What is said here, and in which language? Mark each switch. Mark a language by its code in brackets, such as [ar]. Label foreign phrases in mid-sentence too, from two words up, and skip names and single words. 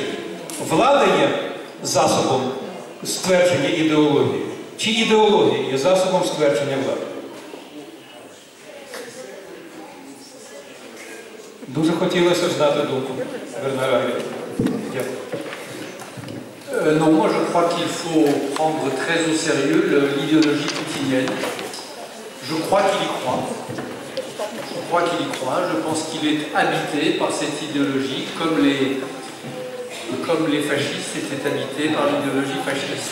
[uk] Влада є засобом ствердження ідеології, чи ідеологія є засобом ствердження влади? Дуже хотілося знати думку Бернара Анрі. Дякую. [fr] Non, moi je crois qu'il faut prendre très au sérieux l'idéologie poutinienne. Je crois qu'il y croit. Je crois qu'il y croit. Je pense qu'il est habité par cette idéologie, comme les fascistes étaient habités par l'idéologie fasciste.